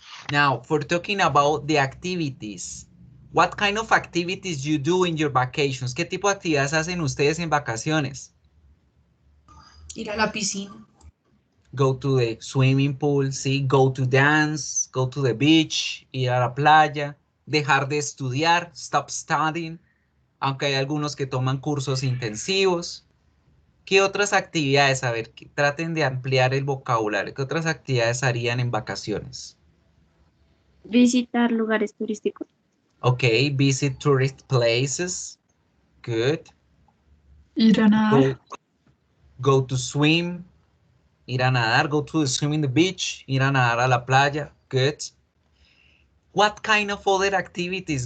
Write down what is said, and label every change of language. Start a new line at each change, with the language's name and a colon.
English: Now, for talking about the activities, what kind of activities you do in your vacations?
Spanish: ¿Qué tipo de actividades hacen ustedes en vacaciones? Ir a la piscina.
English: Go to the swimming pool,
Spanish: ¿sí?
English: Go to dance, go to the beach,
Spanish: ir a la playa, dejar de estudiar,
English: stop studying,
Spanish: aunque hay algunos que toman cursos intensivos. ¿Qué otras actividades? A ver, traten de ampliar el vocabulario. ¿Qué otras actividades harían en vacaciones? Visitar lugares turísticos.
English: Ok, visit tourist places. Good.
Spanish: Ir a nadar.
English: Go to swim.
Spanish: Ir a nadar.
English: Go to the swim in the beach.
Spanish: Ir a nadar a la playa.
English: Good. What kind of other activities?